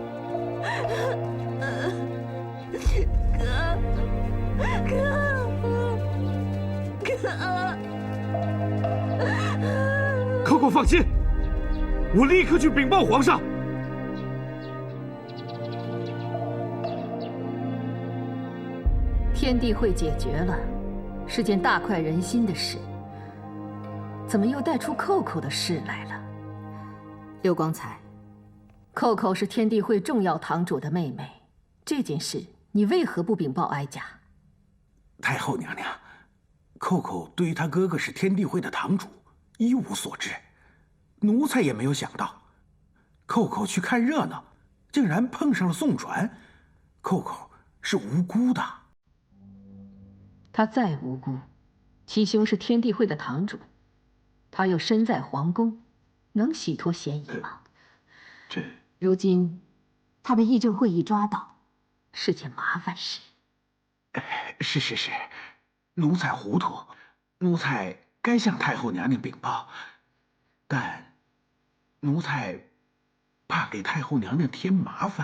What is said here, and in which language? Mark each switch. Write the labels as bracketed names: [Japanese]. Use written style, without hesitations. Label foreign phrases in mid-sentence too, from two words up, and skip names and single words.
[Chinese] 寇寇放心，我立刻去稟報皇上。天地會解決了，是件大快人心的事，怎麼又帶出寇寇的事來了？劉光彩，寇寇是天地會重要堂主的妹妹，這件事你為何不稟報哀家？太后娘娘，寇寇對於他哥哥是天地會的堂主一無所知，奴才也沒有想到，寇寇去看熱鬧，竟然碰上了宋傳，寇寇是無辜的。他再無辜，其兄是天地會的堂主，他又身在皇宮，能洗脫嫌疑嗎？如今他被議政會議抓到，是件麻煩事。是，奴才糊塗，奴才該向太后娘娘稟報，但奴才怕給太后娘娘添麻煩。